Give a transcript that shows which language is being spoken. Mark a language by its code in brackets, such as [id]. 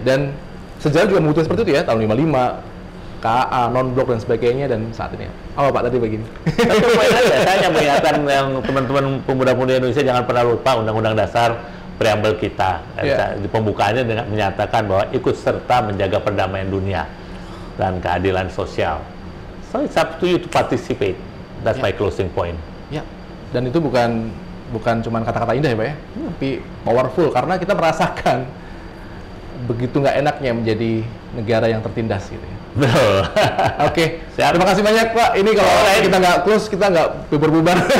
[id] Dan sejarah juga membuktikan seperti itu ya, tahun 55, KA, non-blok dan sebagainya, dan saat ini. Apa Pak tadi begini? Saya hanya mengingatkan yang teman-teman pemuda-pemudi Indonesia jangan pernah lupa Undang-Undang Dasar preambel kita. Di pembukaannya dengan menyatakan bahwa ikut serta menjaga perdamaian dunia dan keadilan sosial. [en] So it's up to you to participate. That's my closing point. [id] Ya, dan itu bukan cuma kata-kata indah ya Pak ya, tapi powerful karena kita merasakan begitu nggak enaknya menjadi negara yang tertindas gitu ya. Betul. Oke. Terima kasih banyak Pak. Ini kalau kita nggak close, kita nggak bubar-bubar.